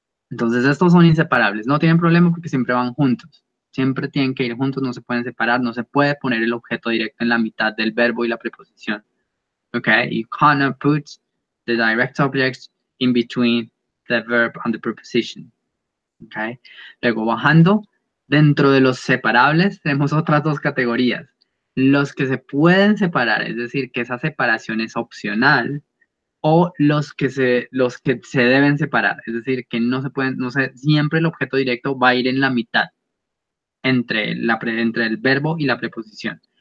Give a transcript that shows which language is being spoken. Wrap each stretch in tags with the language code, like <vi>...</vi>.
<es>Entonces estos son inseparables, no tienen problema porque siempre van juntos, siempre tienen que ir juntos, no se pueden separar, no se puede poner el objeto directo en la mitad del verbo y la preposición.</es> <en>Okay, you cannot put the direct object in between the verb and the preposition.</en> <es>Okay, luego bajando, dentro de los separables tenemos otras dos categorías. Los que se pueden separar, es decir, que esa separación es opcional, o los que se deben separar, es decir, que no se pueden, siempre el objeto directo va a ir en la mitad entre el verbo y la preposición.</es>